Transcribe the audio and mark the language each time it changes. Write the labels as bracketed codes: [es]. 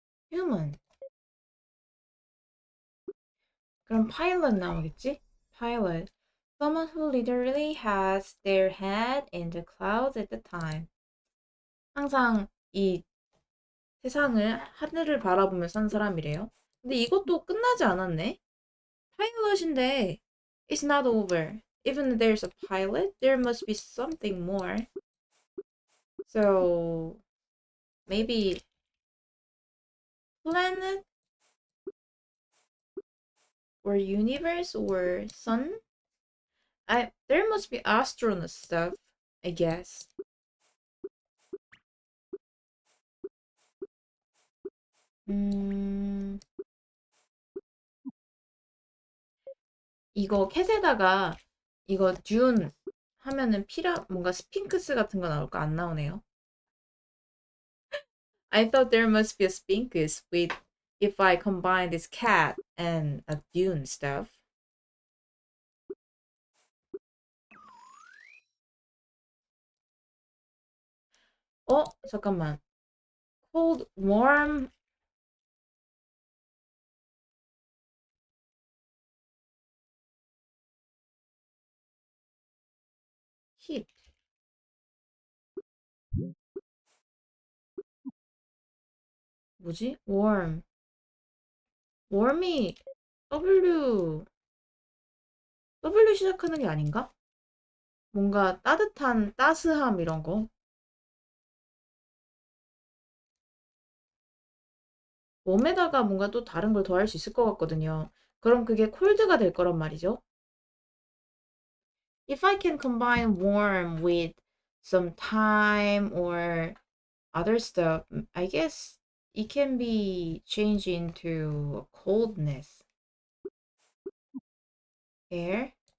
[en] human. [ko] 그럼 pilot 나오겠지? [en] pilot. Someone who literally has their head in the clouds at the time. [ko] 항상 이 세상을 하늘을 바라보며 산 사람이래요. 근데 이것도 끝나지 않았네. [en] 파일럿인데 it's not over. Even there's a pilot, there must be something more. So maybe planet or universe or sun? There must be astronaut stuff, I guess. [ko] 음, 이거 캣에다가 이거 듄 하면은 뭔가 스핑크스 같은 거 나올까? 안 나오네요. [en] I thought there must be a sphinx with if I combine this cat and a dune stuff. [ko] 잠깐만. [en] Cold, warm, heat. [ko] 뭐지? warm. warm이 W 시작하는 게 아닌가? 뭔가 따뜻한, 따스함 이런 거. 웜에다가 뭔가 또 다른 걸 더할 수 있을 것 같거든요. 그럼 그게 콜드가 될 거란 말이죠. [en] If I can combine warm with some time or other stuff, I guess it can be changed into coldness. Air?